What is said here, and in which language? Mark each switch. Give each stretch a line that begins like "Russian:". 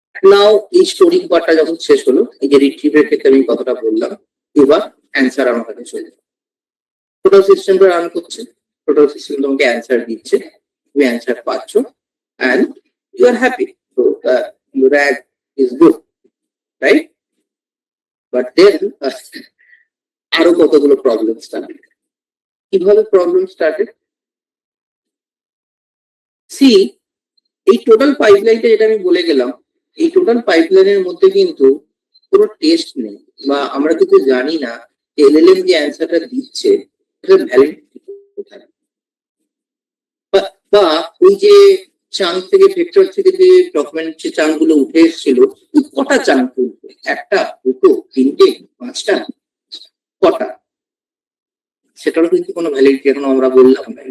Bangla: নাও এই স্টোরি পার্টটা যখন শেষ হলো, এই যে রিট্রিভের ক্ষেত্রে আমি কথাটা বললাম, এবার অ্যান্সার আমার কাছে চলে যাবে। টোটাল সিস্টেমটা রান করছে, টোটাল সিস্টেম তোমাকে অ্যান্সার দিচ্ছে, তুমি অ্যান্সার পাচ্ছ
English: and you are happy. So your RAG is good, right? But then
Bangla: আরো কতগুলো প্রবলেম স্টার্টেড। কিভাবে প্রবলেম স্টার্টেড? সি, এই টোটাল পাইপলাইনটা যেটা আমি বলে গেলাম, এই টোটাল পাইপলাইনের মধ্যে কিন্তু কোনো টেস্ট নেই, বা আমরা কিন্তু জানি না এলএলএম যে অ্যান্সারটা দিচ্ছে সেটা ভ্যালিডিটি কোথায়, বা ওই যে চাঙ্ক থেকে ভেক্টর থেকে যে ডকুমেন্ট যে চাঙ্ক গুলো উঠে এসেছিল, কটা চাঙ্ক উঠবে, একটা, দুটো, তিনটে, পাঁচটা, কটা, সেটারও কিন্তু কোনো ভ্যালিডিটি এখনো আমরা বললাম না।